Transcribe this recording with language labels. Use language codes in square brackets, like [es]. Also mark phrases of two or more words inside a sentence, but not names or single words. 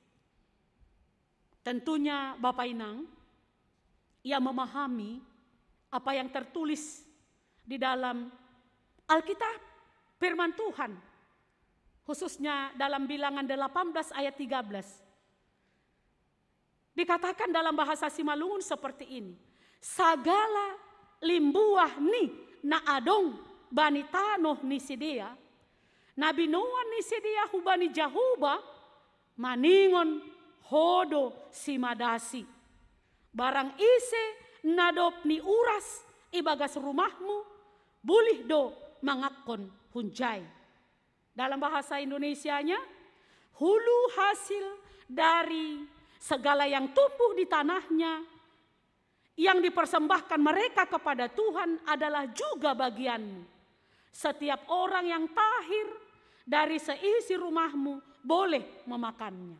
[id] Tentunya Bapak Inang, ia memahami apa yang tertulis di dalam Alkitab. Firman Tuhan, khususnya dalam Bilangan 18 ayat 13. Dikatakan dalam bahasa Simalungun seperti ini. [bts] Sagala limbuah ni na adong bani tanoh ni sidia, nabi noan ni sidia hubani jahuba, maningon hodo simadasi. Barang ise nadop ni uras ibagas rumahmu, bulih do mangakon hunjai. [id] Dalam bahasa Indonesianya, hulu hasil dari segala yang tumbuh di tanahnya, yang dipersembahkan mereka kepada Tuhan adalah juga bagianmu. Setiap orang yang tahir dari seisi rumahmu boleh memakannya.